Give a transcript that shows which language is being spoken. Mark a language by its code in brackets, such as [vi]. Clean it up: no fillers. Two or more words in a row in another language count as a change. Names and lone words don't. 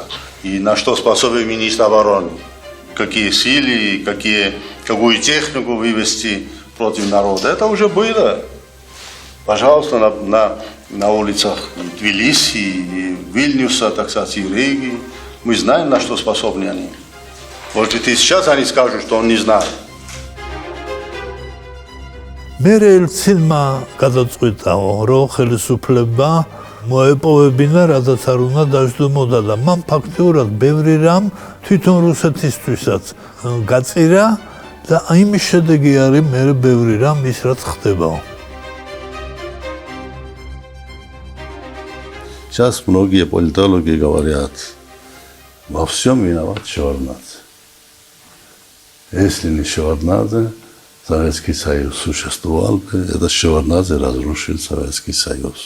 [ru] И на что способен министр обороны. Какие силы, какую технику вывести против народа. Это уже было. Пожалуйста, на улицах Тбилиси, и Вильнюса, так сказать, и Риги. Мы знаем, на что способны они. Может, и сейчас они скажут, что он не знает. [ka] მერე ელცინმა გადაწყვიტა, რომ ხელისუფლება მოეპოვებინა, რადგან არ უნდა დაждდომოდა და მან ფაქტიურად ბევრი რამ თვითონ რუსეთისთვისაც გაწირა და იმის შედეგი არის მერე ბევრი რამ ის რაც ხდება. [ru] Сейчас многие политологи говорят, во всем виноват Шеварднадзе. Если не Шеварднадзе, Советский Союз существовал бы, это Шеварднадзе разрушил Советский Союз.